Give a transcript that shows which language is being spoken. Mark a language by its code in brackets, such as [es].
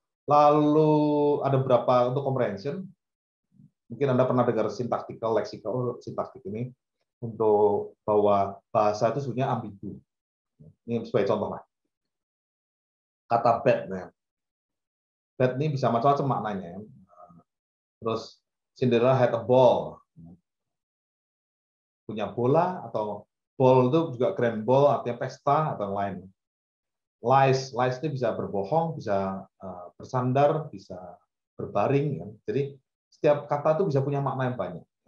[id] Lalu ada beberapa untuk comprehension. Mungkin Anda pernah dengar syntactical, lexical, sintaktik ini untuk bahwa bahasa itu sebenarnya ambigu. Ini sebagai contoh lah. Kata bed, nah. Bed ini bisa macam-macam maknanya. Terus [en] Cinderella had a ball. [id] Punya bola, atau ball itu juga grand ball, artinya pesta atau lain. Lies itu bisa berbohong, bisa bersandar, bisa berbaring. Ya. Jadi setiap kata itu bisa punya makna yang banyak.